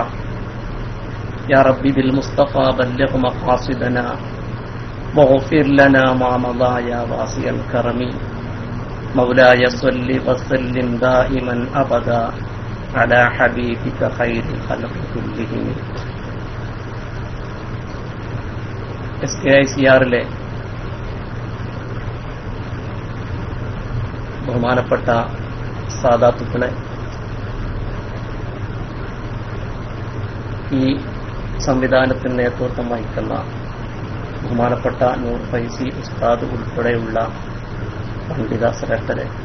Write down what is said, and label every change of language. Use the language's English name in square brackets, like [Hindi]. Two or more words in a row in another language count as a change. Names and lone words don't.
[Arabic] يا ربي بالمصطفى بلغ مقاصدنا واغفر لنا ما مضى يا واسع الكرم. مولاي صل وسلم دائما أبدا على حبيبك خير الخلق كلهم. [Malayalam] SKICR ബഹുമാനപ്പെട്ട സാദാത്തുക്കളെ, ഈ സംവിധാനത്തിന് നേതൃത്വം വഹിക്കുന്ന ബഹുമാനപ്പെട്ട നൂർ ഫൈസി ഉസ്താദ് ഉൾപ്പെടെയുള്ള പണ്ഡിത ശ്രേഷ്ഠരെ,